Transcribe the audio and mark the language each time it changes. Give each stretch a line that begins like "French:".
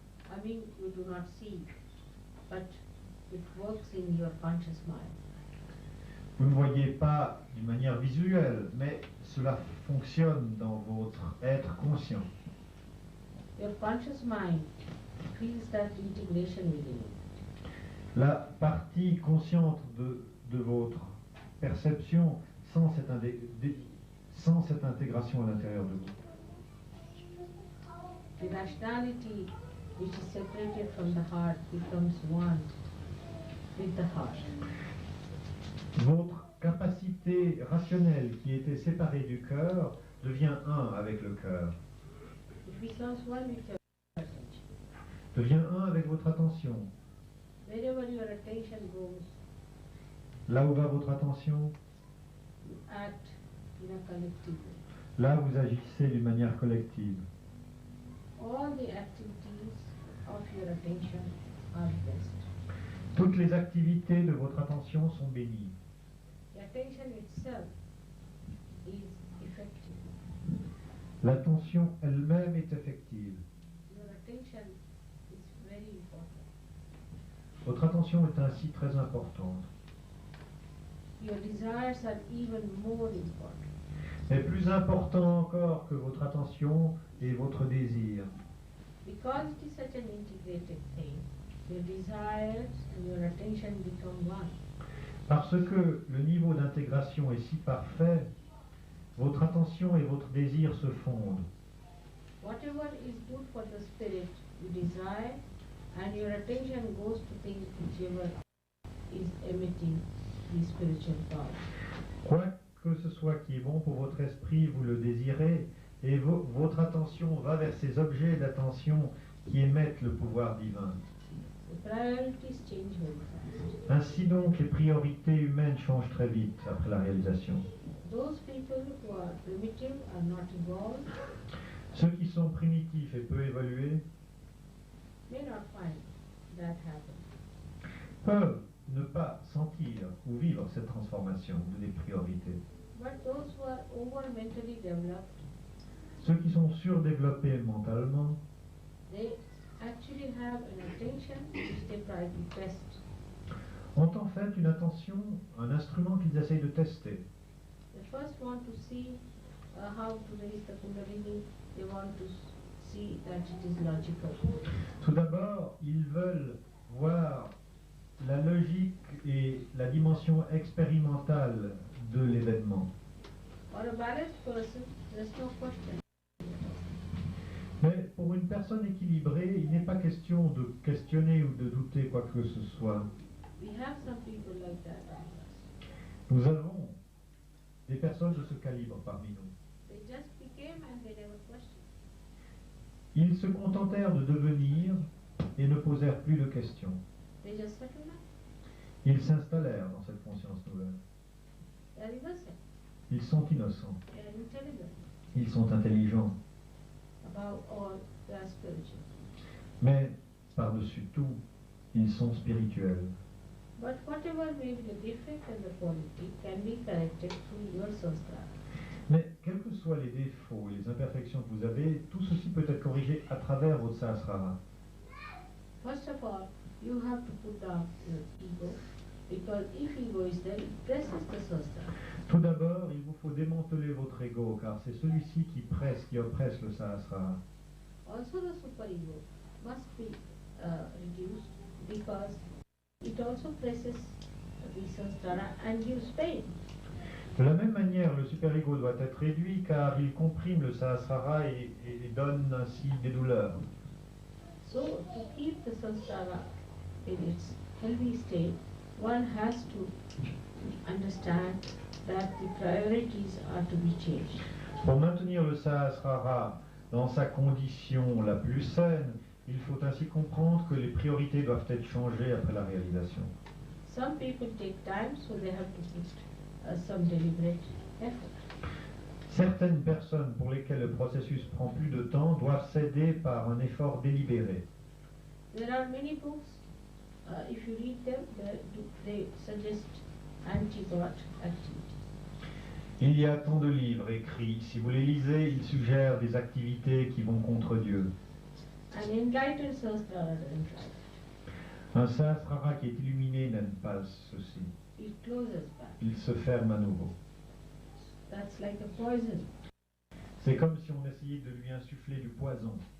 English: I mean, you do not see, but it works in your conscious mind.
French: Vous ne voyez pas d'une manière visuelle, mais cela fonctionne dans votre être conscient.
English: Your conscious mind feels that integration within you.
French: La partie consciente de votre perception sent cette intégration à l'intérieur de vous.
English: The rationality which is separated from the heart becomes one with the heart.
French: Votre capacité rationnelle qui était séparée du cœur devient un avec le cœur,
English: It becomes one with your attention.
French: devient un avec votre attention.
English: Wherever your attention goes,
French: Là où va votre attention,
English: you act in a collective way.
French: là vous agissez d'une manière collective.
English: All the activities of your attention are blessed.
French: Toutes les activités de votre attention sont bénies.
English: The attention itself is effective.
French: L'attention elle-même est effective.
English: Your attention is very important.
French: Votre attention est ainsi très importante.
English: Your desires are even more important.
French: Mais plus important encore que votre attention est votre désir.
English: Because it is such an integrated thing, your desires and your attention become one.
French: Parce que le niveau d'intégration est si parfait, votre attention et votre désir se fondent.
English: Whatever is good for the spirit, you desire, and your attention goes to things whichever is emitting the spiritual power.
French: Quoi que ce soit qui est bon pour votre esprit, vous le désirez, et votre attention va vers ces objets d'attention qui émettent le pouvoir divin.
English: The priorities change very fast.
French: Ainsi donc, les priorités humaines changent très vite après la réalisation.
English: Those people who are primitive are not evolved
French: Ceux qui sont primitifs et peu évolués
English: may not find that happen.
French: peuvent ne pas sentir ou vivre cette transformation des priorités.
English: But those who are over mentally developed,
French: Ceux qui sont surdéveloppés mentalement
English: they actually have an attention which they try to test.
French: ont en fait une attention, un instrument qu'ils essayent de tester.
English: They first want to see how to raise the Kundalini. They want to see that it is logical.
French: Tout d'abord, ils veulent voir la logique et la dimension expérimentale de l'événement.
English: For a balanced person, there's no question.
French: Mais pour une personne équilibrée, il n'est pas question de questionner ou de douter quoi que ce soit.
English: We have some people like that among us.
French: Nous avons des personnes de ce calibre parmi nous.
English: They just became and they never questioned.
French: Ils se contentèrent de devenir et ne posèrent plus de questions.
English: They just settled up.
French: Ils s'installèrent dans cette conscience nouvelle.
English: They are innocent.
French: Ils sont innocents.
English: They are intelligent.
French: Ils sont intelligents.
English: Above all, they are spiritual.
French: Mais, par-dessus tout, ils sont spirituels.
English: But whatever may be the defect in the quality can be corrected through your sastra.
French: Mais quels que soient les défauts et les imperfections que vous avez, tout ceci peut être corrigé à travers votre Sahasrara.
English: First of all, you have to put down your ego, because if ego is there, it presses the sastra.
French: Tout d'abord, il vous faut démanteler votre ego, car c'est celui-ci qui presse, qui oppresse le Sahasrara.
English: Also the superego must be reduced, because it also presses the sastra and gives pain.
French: De la même manière, le super-ego doit être réduit car il comprime le Sahasrara et donne ainsi des douleurs.
English: So to keep the sastra in its healthy state, one has to understand that the priorities are to be changed.
French: Pour maintenir le Sahasrara dans sa condition la plus saine, il faut ainsi comprendre que les priorités doivent être changées après la réalisation.
English: Some people take time, so they have to put some deliberate effort.
French: Certaines personnes pour lesquelles le processus prend plus de temps doivent s'aider par un effort délibéré.
English: There are many books, if you read them, they suggest anti-God activity.
French: Il y a tant de livres écrits. Si vous les lisez, ils suggèrent des activités qui vont contre Dieu.
English: An enlightened sahasrara doesn't try.
French: Un Sahasrara qui est illuminé n'aime pas ceci.
English: It closes back.
French: Il se ferme à nouveau.
English: That's like a poison.
French: C'est comme si on essayait de lui insuffler du poison.